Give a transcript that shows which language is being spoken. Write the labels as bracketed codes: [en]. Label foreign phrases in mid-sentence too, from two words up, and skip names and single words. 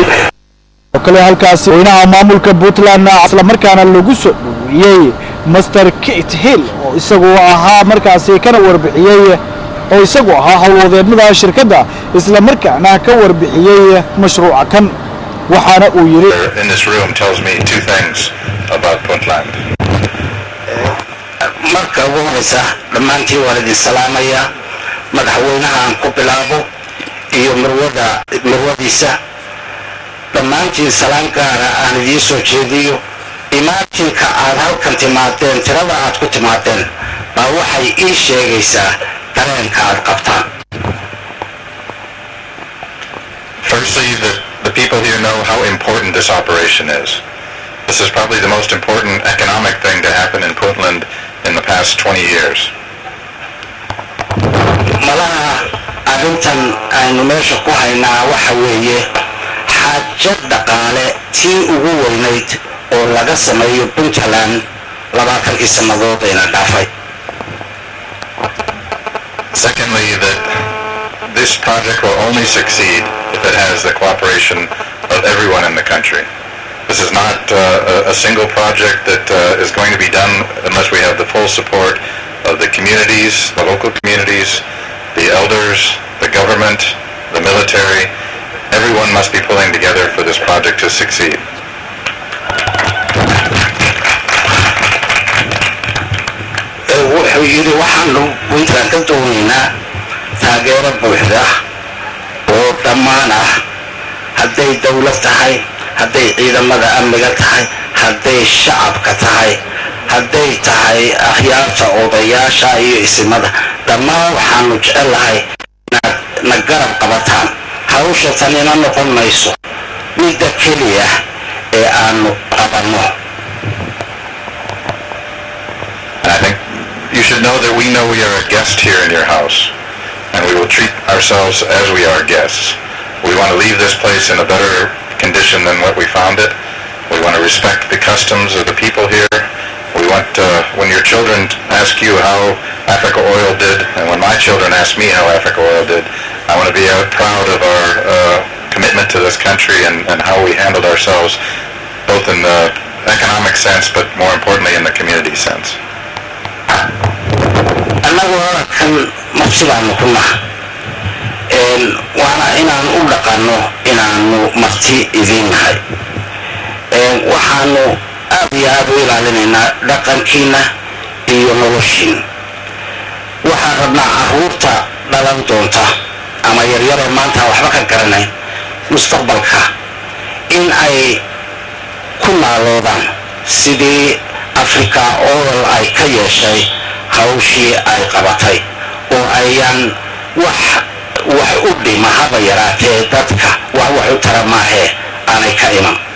[so] oo kale halkaasi madaxweynaha maamulka Puntland isla markaana lagu soo dhaweeyay Master Kate Hill oo isagu ahaa markaasi kana warbixiyay oo isagu ahaa hawlwadeennada shirkadda isla markaana ka warbixiyay mashruuca kan. waxaana uu yiri [en] in this room tells me two things about Puntland. [so] marka ugu horeysa dhammaantiin waan idin salaamaya. madaxweynaha aan ku bilaabo iyo marwadiisa dhammaantiin salaan gaara aan idiin soo jeediyo. imaatinka aad halkan timaadeen, tirada aad ku timaadeen baa waxay ii sheegaysaa dareenka aad qabtaan. [en] Firstly, the people here know how important this operation is. This is probably the most important economic thing to happen in Puntland in the past 20 years. [so] malaha arrintan aynu meesha ku haynaa waxa weeye xaajad dhaqaale tii ugu weynayd oo laga sameeyo Puntland 20 sannadood ayna dhaafay. [en] Secondly, that this project will only succeed if it has the cooperation of everyone in the country. This is not a single project that is going to be done unless we have the full support of the communities, the local communities, the elders, the government, the military. Everyone must be pulling together for this project to succeed. [so] wuxuu yidhi waxaanu puntland ka doonaynaa taageero buuxda oo dhammaan ah hadday dawlad tahay hadday ciidamada amniga tahay hadday shacabka tahay hadday tahay akhyaarta odayaasha iyo isimada dhammaan waxaanu jecelahay inaad na garab qabataan hawsha tanina noqon mayso midda keliya ee aanu qabanno. [en] You should know that we know we are a guest here in your house, and we will treat ourselves as we are guests. We want to leave this place in a better condition than what we found it. We want to respect the customs of the people here. We want, when your children ask you how Africa Oil did, and when my children ask me how Africa Oil did, I want to be proud of our commitment to this country and how we handled ourselves, both in the economic sense, but more importantly in the community sense. [so] annagoo kan martibaanu ku naha waana inaan u dhaqanno inaanu marti idiin nahay waxaanu aad iyo aad u ilaalinaynaa dhaqankiina iyo noloshiina waxaan rabnaa carruurta dhalan doonta ama yaryaroo maanta waxba ka garanayn mustaqbalka in ay ku naaloodaan sidii Africa Oil ay ka yeeshay hawshii ay qabatay oo ayaan wax u dhima haba yaraatee dadka wax u tara maahe aanay ka iman.